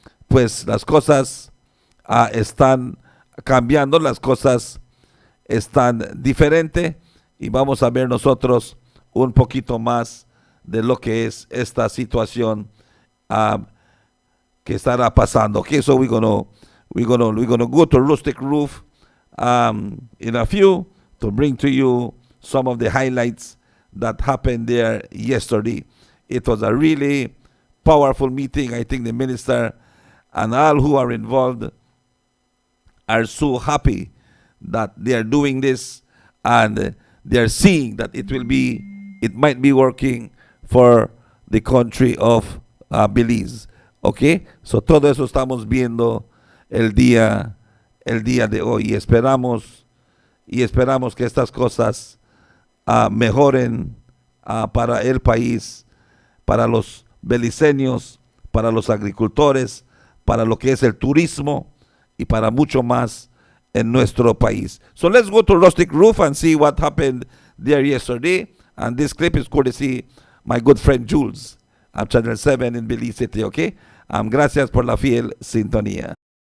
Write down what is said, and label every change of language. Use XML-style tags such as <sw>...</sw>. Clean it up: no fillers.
<es>Pues las cosas están cambiando, las cosas están diferentes, y vamos a ver nosotros un poquito más de lo que es esta situación que estará pasando.</es> <en>Okay, so we're gonna go to Rustic Roof in a few to bring to you some of the highlights that happened there yesterday. It was a really powerful meeting. I think the minister and all who are involved are so happy that they are doing this, and they are seeing that it might be working for the country of Belize. Okay, so</en> <es>todo eso estamos viendo el día de hoy, y esperamos que estas cosas mejoren para el país, para los beliceños, para los agricultores, para lo que es el turismo y para mucho más en nuestro país.</es> <en>So let's go to Rustic Roof and see what happened there yesterday. And this clip is courtesy my good friend Jules at Channel 7 in Belize City, okay?</en> <es>Gracias por la fiel sintonía.</es>